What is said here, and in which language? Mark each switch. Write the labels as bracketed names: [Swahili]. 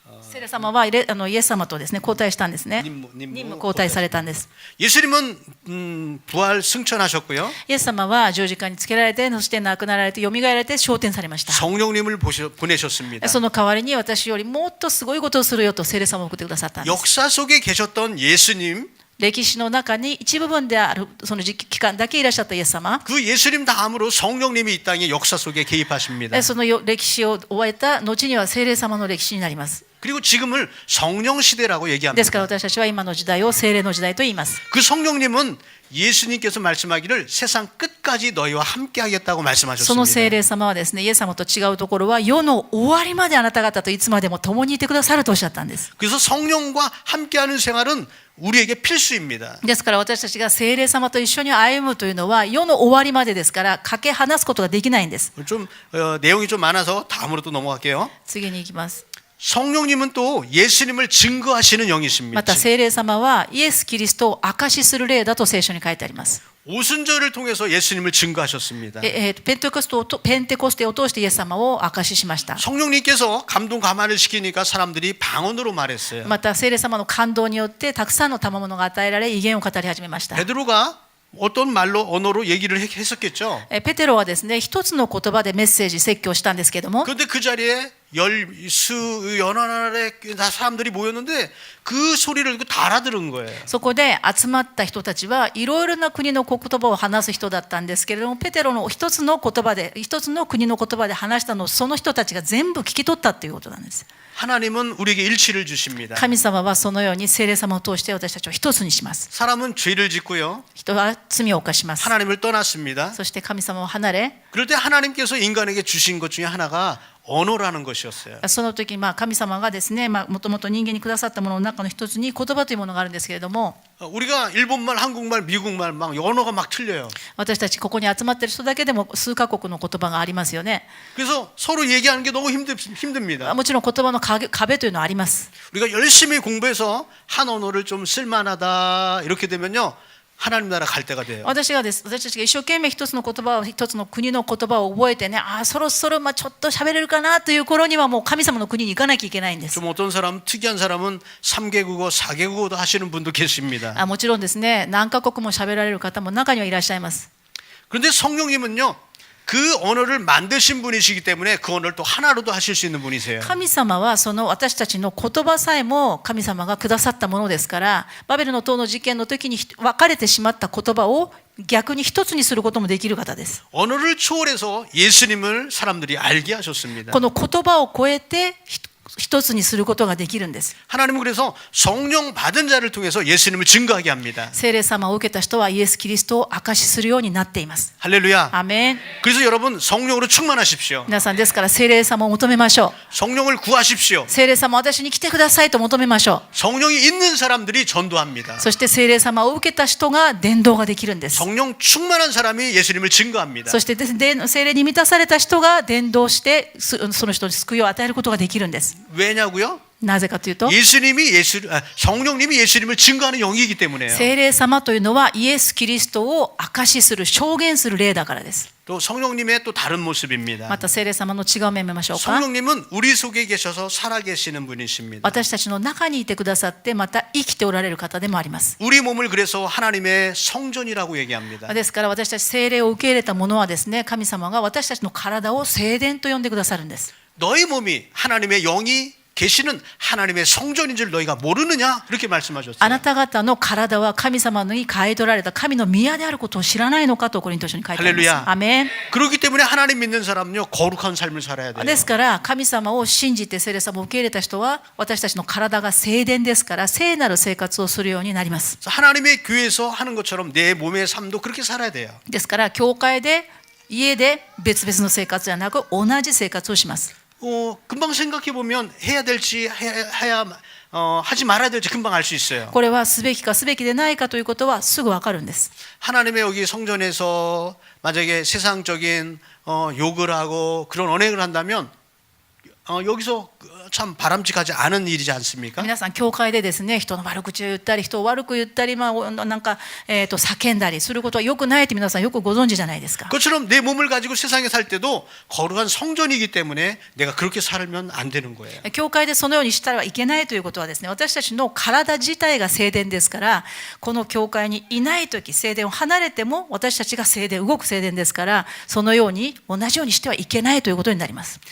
[Japanese] 聖霊様はイエス様とですね交代したんですね。 [Korean] 임무 [Japanese] 任務交代されたんです。 [Korean] 예수님은 부활 승천하셨고요. [Japanese] イエス様は十字架につけられて、そして亡くなられて、よみがえられて昇天されました。 [Korean] 성령님을 보내셨습니다. [Japanese] その代わりに私よりもっとすごいことをするよと聖霊様を送ってくださったんです。 [Korean] 역사 속에 계셨던 예수님, [Japanese] 歴史の中に一部分であるその期間だけいらっしゃったイエス様、 [Korean] 그 예수님 다음으로 성령님이 이 땅의 역사 속에 개입하십니다. [Japanese] その歴史を終えた後には聖霊様の歴史になります。 [Korean] 그리고 지금을 성령 시대라고 [Japanese] ですから [Korean] 얘기합니다. [Japanese] 私たちは今の時代を聖霊の時代と言います。 [Korean] 그 성령님은 예수님께서 말씀하기를 세상 끝까지 너희와 함께 하겠다고 [Japanese] その聖霊様はですね、イエス様と違うところは世の終わりまであなた方といつまでも共にいてくださるとおっしゃったんです。 [Korean] 그래서 성령과 함께하는 생활은 우리에게 필수입니다. [Japanese] ですから私たちが聖霊様と一緒に歩むというのは世の終わりまでですからかけ離すことができないんです。 [Korean] 좀 내용이 좀 많아서 다음으로 또 넘어갈게요. [Japanese] 次に行きます。 [Korean] 성령님은 또 예수님을 증거하시는 [Japanese] ま [Korean] 영이십니다. [Japanese] た聖霊様はイエス・キリストを証しする霊だと聖書に書いてあります。 [Korean] 오순절을 통해서 예수님을 증거하셨습니다. [Japanese] ペンテコステを通してイエス様を証ししました。 [Korean] 성령님께서 감동 감화를 시키니까 사람들이 방언으로 말했어요. [Japanese] また聖霊様の感動によってたくさんの賜物が与えられ異言を語り始めました。 [Korean] 베드로가 어떤 말로 언어로 얘기를 했었겠죠. [Japanese] ペテロはですね、一つの言葉でメッセージ説教したんですけども、 [Korean] 그런데 그 자리에 연하날에 사람들이 모였는데 그 소리를 듣고 다 알아들은 거예요. [Japanese] そこで集まった人たちはいろいろな国の言葉を話す人だったんですけれども、ペテロの一つの国の言葉で話したのをその人たちが全部聞き取ったということなんです。 [Korean] 하나님은 우리에게 일치를 주십니다. [Japanese] 神様はそのように聖霊様を通して私たちを一つにします。 [Korean] 사람은 죄를 짓고요. [Japanese] 人は罪を犯します。 [Korean] 하나님을 떠났습니다. [Japanese] そして神様を離れ、 [Korean] 그럴 때 하나님께서 인간에게 주신 것 중에 하나가 언어라는 것이었어요. [Japanese] その時神様がですね、もともと人間にくださったものの中の一つに言葉というものがあるんですけれども、 [Korean] 우리가 일본말, 한국말, 미국말 막 언어가 막 틀려요. [Japanese] 私たちここに集まっている人だけでも数カ国の言葉がありますよね。 [Korean] 그래서 서로 얘기하는 게 너무 힘듭니다. [Japanese] もちろん言葉の壁というのはあります。 [Korean] 우리가 열심히 공부해서 한 언어를 좀 쓸만하다 이렇게 되면요. 하나님 나라 갈 때가 돼요. [Japanese] 私たちが一生懸命一つの言葉を一つの国の言葉を覚えてね、そろそろちょっと喋れるかなという頃にはもう神様の国に行かなきゃいけないんです。 [Korean] 좀 어떤 사람 특이한 사람은 3개국어, 4개국어도 하시는 분도 계십니다. [Japanese] もちろんですね、何カ国も喋られる方も中にはいらっしゃいます。 [Korean] 그런데 성령님은요. 그 언어를 만드신 분이시기 때문에 그 언어를 또 하나로도 하실 수 있는 분이세요. [Japanese] 神様はその私たちの言葉さえも神様がくださったものですから、バベルの塔の事件の時に分かれてしまった言葉を逆に一つにすることもできる方です。 [Korean] 언어를 초월해서 예수님을 사람들이 알게 하셨습니다. [Japanese] この言葉を超えて一つにすることができるんです。 [Korean] 하나님은 그래서 성령 받은 자를 통해서 예수님을 증거하게 합니다. [Japanese] 聖霊様を受けた人はイエス・キリストを証しするようになっています。 [Korean] 할렐루야. [Japanese] アーメン。 [Korean] 그래서 여러분 성령으로 충만하십시오. [Japanese] 皆さんですから聖霊様を求めましょ [Korean] 성령을 구하십시오. [Japanese] う。聖霊様私に来てくださいと求めましょ [Korean] 성령이 있는 사람들이 전도합니다. [Japanese] う。そして聖霊様を受けた人が伝道ができるんです。 [Korean] 성령 충만한 사람이 예수님을 증거합니다. [Japanese] そして聖霊に満たされた人が伝道してその人に救いを与えることができるんです。 [Korean] 왜냐고요? [Japanese] なぜかというと、 [Korean] 성령님이 예수님을 증거하는 영이기 때문에요. [Japanese] 聖霊様というのはイエス・キリストを証しする証言する霊だからです。 [Korean] 또 성령님의 또 다른 모습입니다. [Japanese] また聖霊様の違う面見ましょうか。 [Korean] 성령님은 우리 속에 계셔서 살아계시는 분이십니다. [Japanese] 私たちの中にいてくださってまた生きておられる方でもあります。 [Korean] 우리 몸을 그래서 하나님의 성전이라고 얘기합니다. [Japanese] ですから私たち聖霊を受け入れた者はですね、神様が私たちの体を聖殿と呼んでくださるんです。 [Korean] 너희 몸이 하나님의 영이 계시는 하나님의 성전인 줄 너희가 모르느냐? 그렇게 말씀하셨어요. [Japanese] あなた方の体は神様に買い取られた神の宮であることを知らないのかとコリント書に書いてあります。 [Korean] 할렐루야. [Japanese] アメン。 [Korean] 그렇기 때문에 하나님 믿는 사람은요 거룩한 삶을 살아야 돼요. [Japanese] ですから神様を信じて聖霊様を受け入れた人は私たちの体が聖殿ですから聖なる生活をするようになります。 [Korean] 하나님의 교회에서 하는 것처럼 내 몸의 삶도 그렇게 살아야 돼요. [Japanese] ですから教会で家で別々の生活ではなく同じ生活をします。 [Korean] 금방 생각해 보면 해야 될지 하지 말아야 될지 금방 알 수 있어요. [Japanese] これはすべきかすべきでないかということはすぐわかるんです。 [Korean] 하나님의 여기 성전에서 만약에 세상적인 욕을 하고 그런 언행을 한다면 여기서 참 바람직하지 않은 일이지 않습니까? [Japanese] 皆さん教会でですね、人の悪口を言ったり人を悪く言ったり、なんか叫んだりすることは良くないって皆さんよくご存知じゃないですか。 [Korean] 그것처럼 내 몸을 가지고 세상에 살 때도 거룩한 성전이기 때문에 내가 그렇게 살면 안 되는 거예요. [Japanese] 教会でそのようにしたらいけないということはですね、私たちの体自体が聖殿ですから、この教会にいないとき、聖殿を離れても私たちが聖殿、動く聖殿ですから、そのように同じようにしてはいけないということになります。